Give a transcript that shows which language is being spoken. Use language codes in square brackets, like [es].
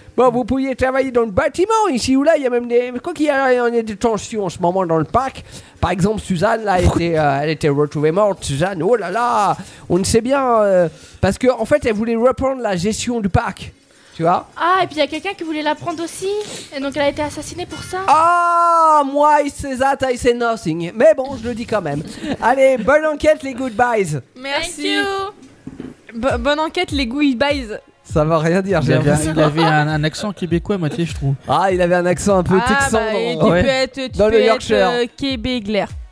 [fr] Bon, vous pouviez travailler dans le bâtiment ici ou là, il y a même des. Quoi qu'il y en ait des tensions en ce moment dans le parc. Par exemple, Suzanne, là, elle était retrouvée morte. Suzanne, oh là là, on ne sait bien. Parce qu'en fait, elle voulait reprendre la gestion du parc. Tu vois? Ah, et puis il y a quelqu'un qui voulait la prendre aussi. Et donc elle a été assassinée pour ça. Ah, moi, [en] I say that, I say nothing. [fr] Mais bon, je le dis quand même. Allez, bonne enquête, les goodbyes. Merci. [en] Thank you. [fr] Bonne enquête, les goodbyes. Ça va rien dire, j'ai rien. Il avait un accent québécois à moitié, je trouve. Ah, il avait un accent un peu texan. Bah, tu peux le Yorkshire. Être Québéglaire.